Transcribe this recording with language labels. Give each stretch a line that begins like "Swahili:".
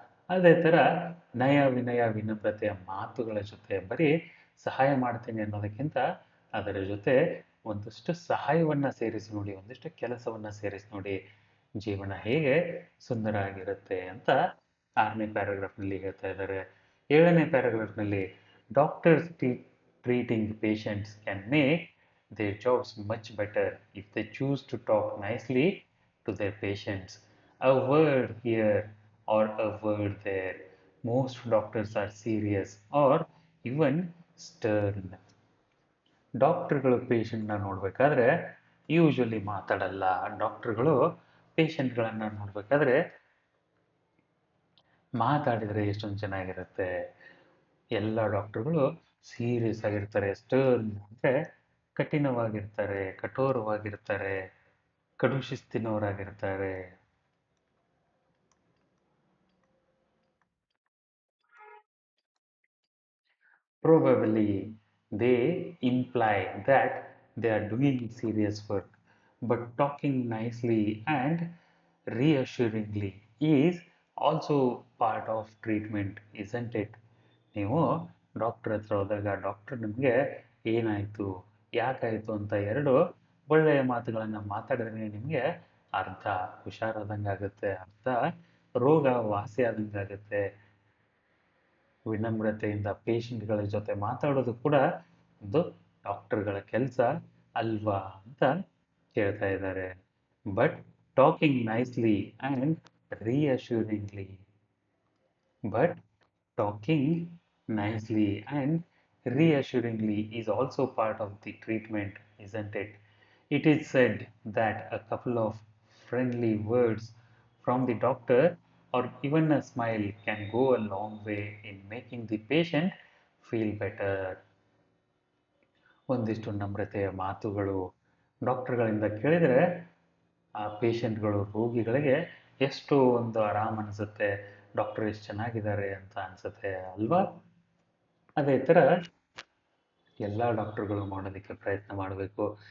Kannada: ಅದೇ ಥರ ನಯ ವಿನಯ ವಿನಮ್ರತೆಯ ಮಾತುಗಳ ಜೊತೆ ಬರೀ ಸಹಾಯ ಮಾಡ್ತೀನಿ ಅನ್ನೋದಕ್ಕಿಂತ ಅದರ ಜೊತೆ ಒಂದಷ್ಟು ಸಹಾಯವನ್ನು ಸೇರಿಸಿ ನೋಡಿ, ಒಂದಿಷ್ಟು ಕೆಲಸವನ್ನು ಸೇರಿಸಿ ನೋಡಿ, ಜೀವನ ಹೇಗೆ ಸುಂದರ ಆಗಿರುತ್ತೆ ಅಂತ 6ನೇ ಪ್ಯಾರಾಗ್ರಾಫ್ನಲ್ಲಿ ಹೇಳ್ತಾ ಇದ್ದಾರೆ. 7ನೇ ಪ್ಯಾರಾಗ್ರಾಫ್ನಲ್ಲಿ
English: Doctors treating patients can make their jobs much better if they choose to talk nicely to their patients. A word here or a word there. Most doctors are serious or even stern.
Kannada: ಡಾಕ್ಟರ್ಗಳು ಪೇಷಂಟ್ನ ನೋಡಬೇಕಾದ್ರೆ usually ಮಾತಾಡಲ್ಲ. ಡಾಕ್ಟರ್ಗಳು ಪೇಷಂಟ್ಗಳನ್ನು ನೋಡಬೇಕಾದ್ರೆ ಮಾತಾಡಿದರೆ ಎಷ್ಟೊಂದು ಚೆನ್ನಾಗಿರುತ್ತೆ. ಎಲ್ಲ ಡಾಕ್ಟರ್ಗಳು ಸೀರಿಯಸ್ ಆಗಿರ್ತಾರೆ. ಸ್ಟರ್ನ್ ಅಂದರೆ ಕಠಿಣವಾಗಿರ್ತಾರೆ, ಕಠೋರವಾಗಿರ್ತಾರೆ, ಕಡು ಶಿಸ್ತಿನವರಾಗಿರ್ತಾರೆ.
English: Probably they imply that they are doing serious work, but talking nicely and reassuringly is also part of treatment, isn't it?
Kannada: ನೀವು ಡಾಕ್ಟರ್ ಹತ್ರ ಹೋದಾಗ ಡಾಕ್ಟರ್ ನಿಮಗೆ ಏನಾಯಿತು, ಯಾಕಾಯಿತು ಅಂತ ಎರಡು ಒಳ್ಳೆಯ ಮಾತುಗಳನ್ನು ಮಾತಾಡಿದ್ರೆ ನಿಮಗೆ ಅರ್ಧ ಹುಷಾರಾದಂಗೆ ಆಗುತ್ತೆ, ಅರ್ಧ ರೋಗ ವಾಸಿ ಆದಂಗೆ ಆಗುತ್ತೆ. ವಿನಮ್ರತೆಯಿಂದ ಪೇಷಂಟ್ಗಳ ಜೊತೆ ಮಾತಾಡೋದು ಕೂಡ ಒಂದು ಡಾಕ್ಟರ್ಗಳ ಕೆಲಸ ಅಲ್ವಾ ಅಂತ ಕೇಳ್ತಾ ಇದ್ದಾರೆ.
English: But talking nicely and reassuringly but talking nicely and reassuringly is also part of the treatment, isn't it? It is said that a couple of friendly words from the doctor or even a smile can go a long way in making the patient feel better.
Kannada: ಒಂದಿಷ್ಟು ನಮ್ರತೆಯ ಮಾತುಗಳು ಡಾಕ್ಟರ್ಗಳಿಂದ ಕೇಳಿದರೆ ಆ ಪೇಷಂಟ್ಗಳು ರೋಗಿಗಳಿಗೆ ಎಷ್ಟು ಒಂದು ಆರಾಮ್ ಅನಿಸುತ್ತೆ, doctor ಎಷ್ಟು ಚೆನ್ನಾಗಿದ್ದಾರೆ ಅಂತ ಅನಿಸುತ್ತೆ ಅಲ್ವಾ? ಅದೇ ಥರ ಎಲ್ಲ ಡಾಕ್ಟರ್ಗಳು ಮಾಡೋದಕ್ಕೆ ಪ್ರಯತ್ನ ಮಾಡಬೇಕು.